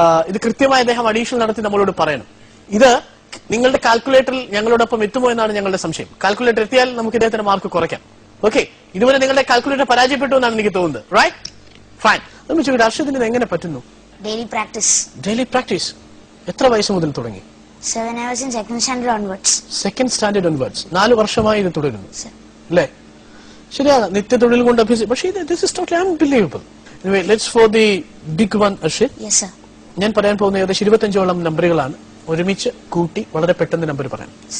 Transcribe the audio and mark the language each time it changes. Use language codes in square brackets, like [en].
[ml] ഇത് കൃത്യമായി അദ്ദേഹം അഡീഷണൽ നടത്തി നമ്മളോട് പറയണം. ഇത് നിങ്ങളുടെ കാൽക്കുലേറ്ററിൽ ഞങ്ങളോടൊപ്പം എത്തുമോ എന്നാണ് ഞങ്ങളുടെ സംശയം. കാൽക്കുലേറ്റർ എത്തിയാൽ നമുക്ക് ഇദ്ദേഹത്തിന്റെ മാർക്ക് കുറയ്ക്കാം. ഓക്കെ, ഇതുവരെ നിങ്ങളുടെ കാൽക്കുലേറ്റർ പരാജയപ്പെട്ടു എന്നാണ് എനിക്ക് തോന്നുന്നത്. Right, fine. നമ്മൾ ചോദിക്കട്ടെ, അർഷദിന് ഇത് എങ്ങനെ പറ്റുന്നു? [en] Daily practice. Daily practice. [ml] എത്ര വയസ്സ് മുതൽ തുടങ്ങി? [en] 7 hours in second standard onwards. Second standard onwards. [ml] 4 വർഷമായി ഇത് തുടരുന്നു അല്ലേ? ശരിയാണ്, നിത്യതൊഴിൽ കൊണ്ട് അഭ്യസിച്ചു. പക്ഷേ [en] this is totally unbelievable. Anyway, let's for the big one, Arshid. Yes, sir. [ml] ഞാൻ പറയാൻ പോകുന്ന ഏകദേശം 25ഓളം നമ്പറുകളാണ്. ഒരുമിച്ച് കൂട്ടി വളരെ പെട്ടെന്ന് നമ്പർ പറയാം.